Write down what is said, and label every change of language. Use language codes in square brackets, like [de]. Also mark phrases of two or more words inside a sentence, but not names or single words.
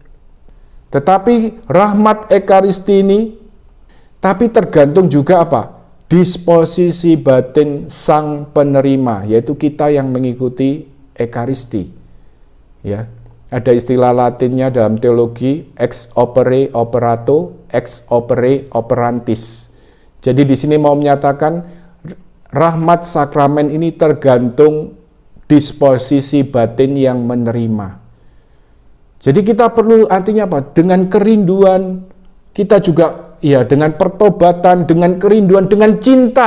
[id] Tetapi rahmat Ekaristi ini, tapi tergantung juga apa? Disposisi batin sang penerima, yaitu kita yang mengikuti Ekaristi. Ya, ada istilah Latinnya dalam teologi, [la] ex opere operato, ex opere operantis. [id] Jadi di sini mau menyatakan rahmat sakramen ini tergantung disposisi batin yang menerima. Jadi kita perlu, artinya apa? Dengan kerinduan, kita juga ya dengan pertobatan, dengan kerinduan, dengan cinta.